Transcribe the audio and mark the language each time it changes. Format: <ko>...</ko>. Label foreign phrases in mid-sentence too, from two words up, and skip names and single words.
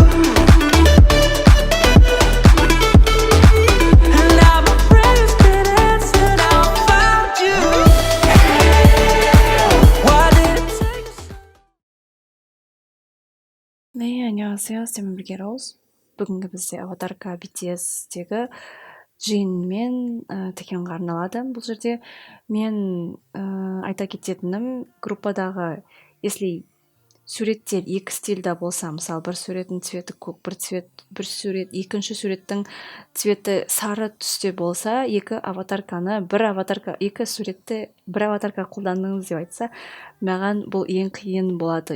<en>And now my prayers get answered. Now I found you. Why did it take so?</en> <ko>네, 안녕하세요. 스테미블게 로즈.</ko> <kk>бүгінгі бізде аватарка BTS-тегі Jin мен Taehyungға арналады. Бұл жерде мен айта кететінім, группадағы если суреттер екі стильда болса, мысалы бір суреттің цветі көк, бір сурет, екінші суреттің цветі сары түсте болса, екі суретті бір аватарка қолдандыңыз деп айтса, маған бұл ең қиын болады.</kk>